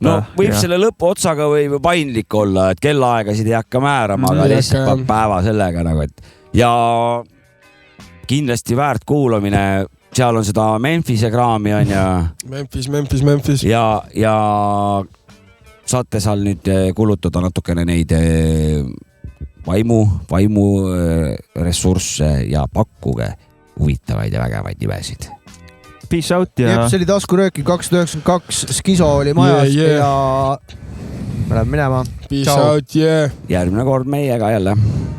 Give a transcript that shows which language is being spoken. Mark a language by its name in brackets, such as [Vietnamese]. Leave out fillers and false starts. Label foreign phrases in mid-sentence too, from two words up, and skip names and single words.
[Estonian] No võib selle lõpu otsaga või paindlik olla, et kellaaegasid ei hakka määrama, aga lihtsalt päeva sellega nagu, et ja kindlasti väärt kuulamine, seal on seda Memphise kraami on ja Memphis. Ja saate seal nüüd kulutada natukene neid vaimu ressursse ja pakkuge huvitavaid ja vägevaid nimesid. [English] Peace out [Estonian] ja... Jep, see oli Taskurööki 292, Skiso oli majas ja me läheme minema. [English] Peace out, yeah. [Estonian] Järgmine kord meiega jälle.